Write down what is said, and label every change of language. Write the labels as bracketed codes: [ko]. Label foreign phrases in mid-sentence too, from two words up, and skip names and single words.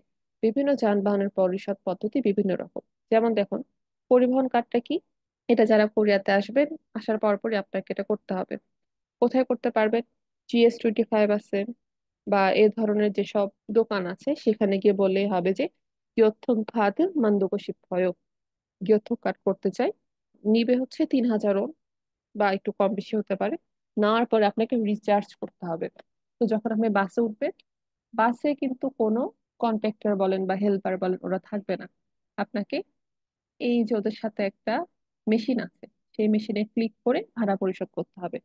[bn] বিভিন্ন যানবাহনের পরিশোধ পদ্ধতি বিভিন্ন রকম। যেমন দেখুন, পরিবহন কার্ডটা কি? এটা যারা কোরিয়াতে আসবেন, আসার পরপরই আপনাকে এটা করতে হবে। কোথায় করতে পারবেন? GS25 আছে বা এ ধরনের যেসব দোকান আছে সেখানে গিয়ে বললেই হবে যে [ko] 교통카드 만들고 싶어요. [bn] 교통카র্ড করতে চাই। নিবে হচ্ছে 3,000 বা একটু কম বেশি হতে পারে। নেওয়ার পরে আপনাকে রিচার্জ করতে হবে। তো যখন আপনি বাসে উঠবেন, বাসে কিন্তু কোনো কন্ট্রাক্টর বলেন বা হেল্পার বলেন ওরা থাকবে না। আপনাকে এই যে ওদের সাথে একটা মেশিন আছে, সেই মেশিনে ক্লিক করে ভাড়া পরিশোধ করতে হবে।